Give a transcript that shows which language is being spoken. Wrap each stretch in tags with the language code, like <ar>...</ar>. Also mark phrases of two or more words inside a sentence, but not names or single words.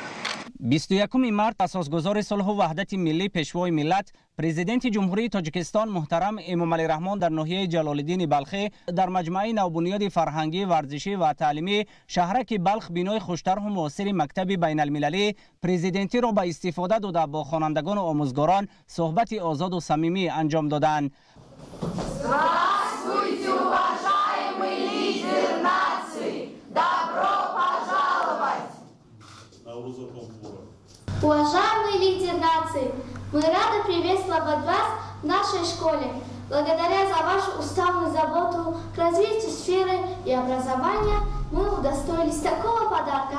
<fa>21 مارت اساسگذار صلح و وحدت ملی پیشوای ملت پرزیدنت جمهوری تاجیکستان محترم امامعلی رحمان در ناحیه جلالالدین بلخی در مجمع نوبنیاد فرهنگی، ورزشی و تعلیمی شهرک بلخ بینای خوشتر و معاصر مکتب بین المللی پرزیدنتی را به استفاده داده با خوانندگان و آموزگاران صحبت آزاد و صمیمی انجام دادند.</fa> <ru>Уважаемый лидер нации, мы рады приветствовать вас в нашей школе. Благодаря за вашу уставную заботу к развитию сферы и образования мы удостоились такого подарка.</ru>